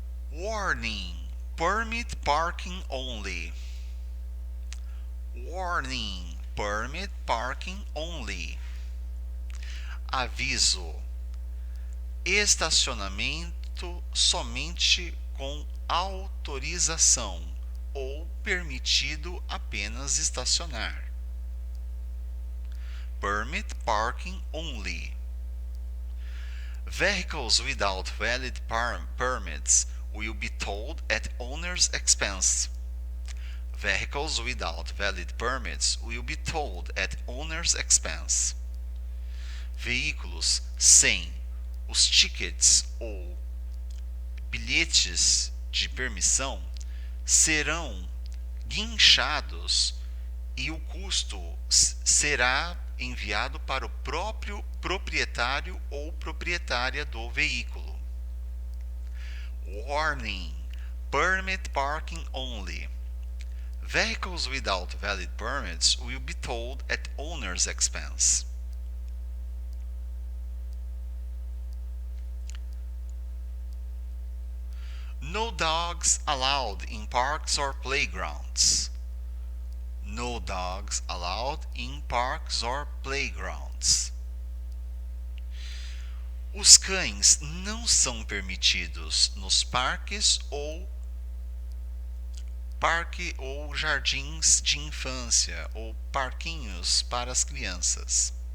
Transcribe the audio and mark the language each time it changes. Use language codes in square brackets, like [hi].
[en] Warning: permit parking only. Warning: permit parking only. [pt] Aviso: estacionamento somente com autorização ou permitido apenas estacionar. [en] Permit parking only. Vehicles without valid permits will be towed at owner's expense. Vehicles without valid permits will be towed at owner's expense. [pt] Veículos sem os tickets ou bilhetes de permissão serão guinchados e o custo será enviado para o próprio proprietário ou proprietária do veículo. [en] Warning: permit parking only. Vehicles without valid permits will be towed at owner's expense. No dogs allowed in parks or playgrounds. No dogs allowed in parks or playgrounds. [pt] Os cães não são permitidos nos parques ou jardins de infância ou parquinhos para as crianças.